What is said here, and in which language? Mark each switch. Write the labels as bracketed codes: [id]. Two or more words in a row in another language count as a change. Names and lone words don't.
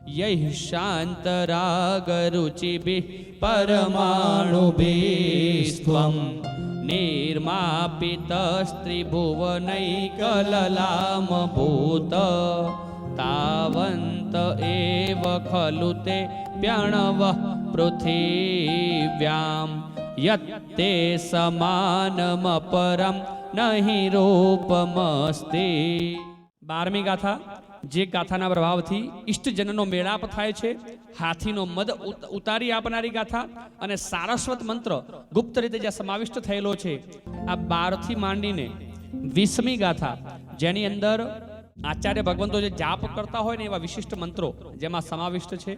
[sa] यैः शान्तरागरुचिभिः परमाणुभिस्त्वं निर्मापितस्त्रिभुवनैकललामभूत तावन्त एव खलु ते प्रणवः पृथिव्यां यत्ते समानमपरं नहि रूपमस्ति। [gu] 12મી ગાથા, જે ગાથાના પ્રભાવથી ઇષ્ટજનનો મેળાપ થાય છે, હાથીનો મદ ઉતારી આપનારી ગાથા અને સારસ્વત મંત્ર ગુપ્ત રીતે જ્યાં સમાવિષ્ટ થયેલો છે, આ 12 થી માંડીને 20મી ગાથા, જેની અંદર આચાર્ય ભગવંતો જે જાપ કરતા હોય ને એવા વિશિષ્ટ મંત્રો જેમાં સમાવિષ્ટ છે.